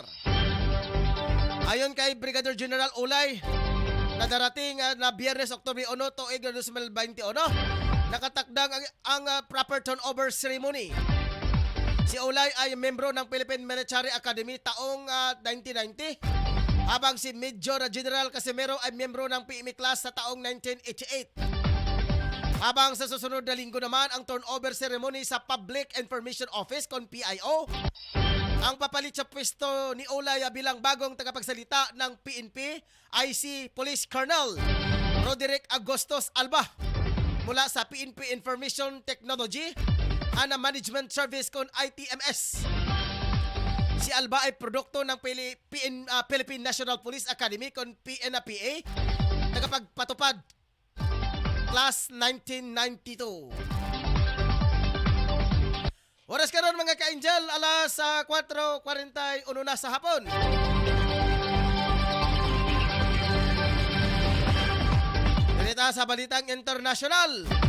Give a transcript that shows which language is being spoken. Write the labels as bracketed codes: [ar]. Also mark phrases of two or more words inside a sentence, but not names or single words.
[tl] Ayon kay Brigadier General Ulay, na darating na Biyernes Oktubre 1 tuig 2021, nakatakdang ang proper turnover ceremony. Si Ulay ay membro ng Philippine Military Academy taong 1990, habang si Major General Casimero ay miyembro ng PME class sa taong 1988. Habang sa susunod na linggo naman ang turnover ceremony sa Public Information Office kon PIO. Ang papalit sa pwesto ni Ulay bilang bagong tagapagsalita ng PNP ay si Police Colonel Roderick Agostos Alba mula sa PNP Information Technology and Management Service kon ITMS. Si Alba ay produkto ng Philippine National Police Academy kon PNPA, tagapagpatupad class 1992. [ceb] Oras karon mga ka-Angel, alas 4:41 na sa hapon. [tl] Balita sa balitang internasyonal.